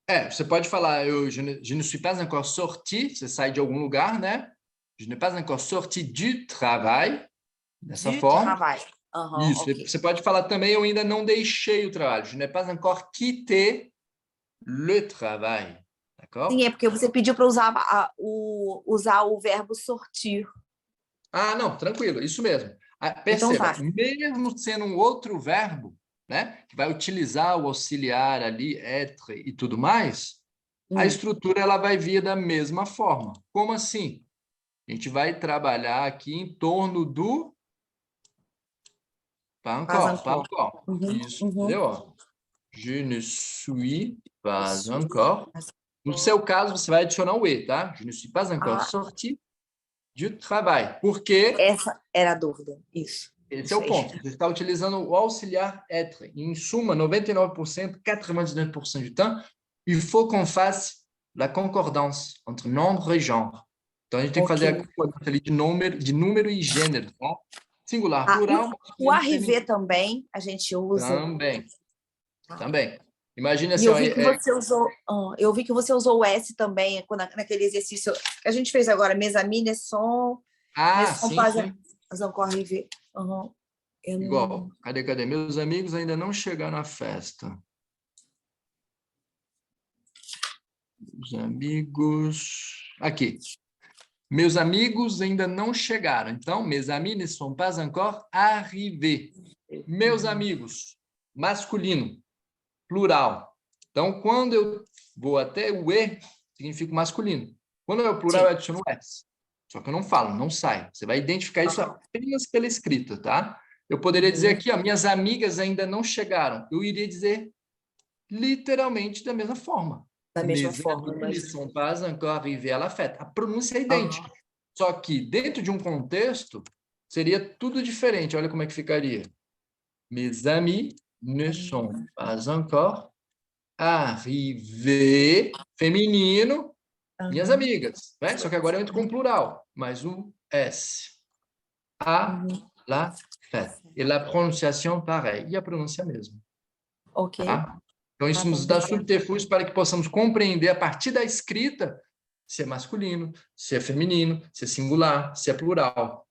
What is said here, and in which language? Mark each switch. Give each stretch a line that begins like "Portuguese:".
Portuguese: Você pode falar,
French: je ne suis pas encore sorti,
Portuguese: você sai de algum lugar, né?
French: Je n'ai pas encore sorti du travail,
Portuguese: dessa forma. Isso, okay. Você pode falar também, eu ainda não deixei o trabalho.
French: Je n'ai pas encore quitté le travail. D'accord?
Portuguese: Sim, é porque você pediu para usar, usar o verbo sortir. Ah, não, tranquilo, isso mesmo. Então Perceba, vai. mesmo sendo um outro verbo, né, que vai utilizar o auxiliar ali, être e tudo mais, a estrutura ela vai vir da mesma forma. Como assim? A gente vai trabalhar aqui em torno do pas encore, pas encore. Isso, entendeu?
French: Ó, je ne suis pas encore.
Portuguese: No seu caso, você vai adicionar o E, tá?
French: Je ne suis pas encore sorti du travail.
Portuguese: Porque Essa era a dúvida. Isso. esse é o ponto. Você está utilizando o auxiliar être. Em suma,
French: 99%, 99% du temps, il faut qu'on fasse la concordance entre nombre e genre.
Portuguese: Então, a gente tem que fazer a concordância ali de número e gênero, tá? Singular, plural, o arriver também a gente usa. Também. Imagina assim, eu vi que você usou, eu vi que você usou o S também naquele exercício que a gente fez agora,
French: mes amis ne sont
Portuguese: sim.
French: Pas encore arrivé.
Portuguese: Igual. Cadê? Meus amigos ainda não chegaram à festa. Os amigos... Aqui. Meus amigos ainda não chegaram.
French: Então, mes amis ne sont pas encore arrivés.
Portuguese: Meus amigos, masculino, plural. Então, quando eu vou até o E, significa masculino. Quando é o plural, eu adiciono o S. Só que eu não falo, não sai. Você vai identificar isso apenas pela escrita, tá? Eu poderia dizer aqui, ó, minhas amigas ainda não chegaram. Eu iria dizer literalmente da mesma forma. Da mesma forma.
French: Ils ne sont pas encore arrivés à la fête.
Portuguese: A pronúncia é idêntica. Só que dentro de um contexto, seria tudo diferente. Olha como é que ficaria.
French: Mes amis ne sont pas encore arrivés,
Portuguese: feminino, minhas amigas. Né? Só que agora eu entro com plural, mais o S.
French: À la fête.
Portuguese: E a pronunciação, pareil. E a pronúncia mesmo. Ok. Tá? Então, isso nos dá subterfúgios para que possamos compreender, a partir da escrita, se é masculino, se é feminino, se é singular, se é plural.